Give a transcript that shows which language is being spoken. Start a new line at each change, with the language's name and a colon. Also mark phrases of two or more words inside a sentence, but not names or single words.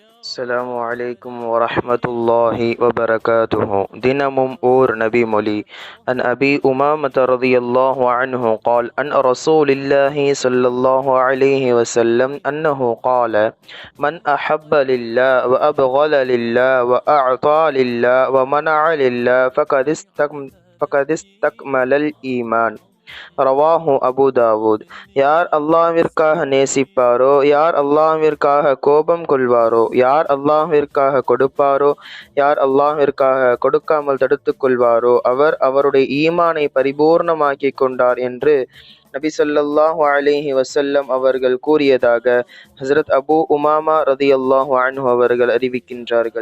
Arabic: السلام عليكم ورحمة الله وبركاته.
Tamil: தினமும் ஓர் நபி மொழி.
Arabic: عن أبي أمامة رضي الله عنه قال عن رسول الله صلى الله عليه وسلم أنه قال من أحب لله وأبغض لله وأعطى لله ومنع لله فقد استكمل الإيمان. رواه أبو داود.
Tamil: யார் அல்லாஹ்விற்காக நேசிப்பாரோ, யார் அல்லாஹ்விற்காக கோபம் கொள்வாரோ, யார் அல்லாஹ்விற்காக கொடுப்பாரோ, யார் அல்லாஹ்விற்காக கொடுக்காமல் தடுத்துக் கொள்வாரோ, அவர் அவருடைய ஈமானை பரிபூர்ணமாக்கிக் கொண்டார் என்று நபி
Arabic: صلى الله عليه وسلم
Tamil: அவர்கள் கூறியதாக ஹஸரத் அபு உமாமா
Arabic: رضي الله عنه
Tamil: அவர்கள் அறிவிக்கின்றார்கள்.